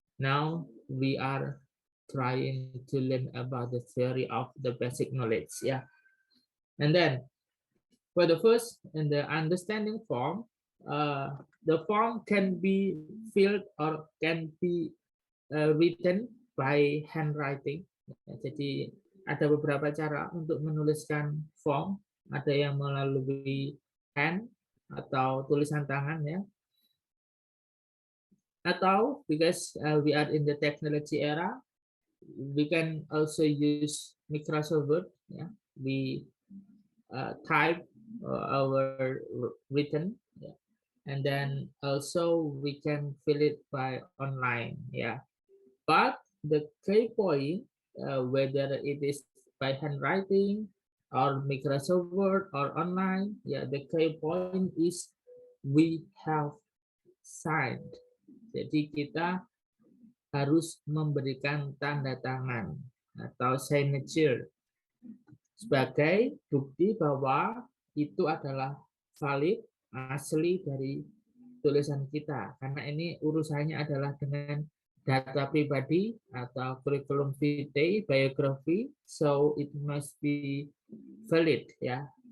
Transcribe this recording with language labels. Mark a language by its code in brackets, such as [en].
[en] Now we are trying to learn about the theory of the basic knowledge, yeah. And then for the first, in the understanding form, the form can be filled or can be written by handwriting. [id] Jadi ada beberapa cara untuk menuliskan form. Ada yang melalui hand atau tulisan tangan ya. [en] Atau because we are in the technology era, we can also use Microsoft Word. Yeah, we type our written, yeah. And then also we can fill it by online. Yeah, but the key point, whether it is by handwriting or Microsoft Word or online, yeah, the key point is we have signed. [id] Jadi kita harus memberikan tanda tangan atau signature sebagai bukti bahwa itu adalah valid, asli dari tulisan kita. Karena ini urusannya adalah dengan data pribadi atau curriculum vitae, biography, [en] so it must be valid, [id] ya.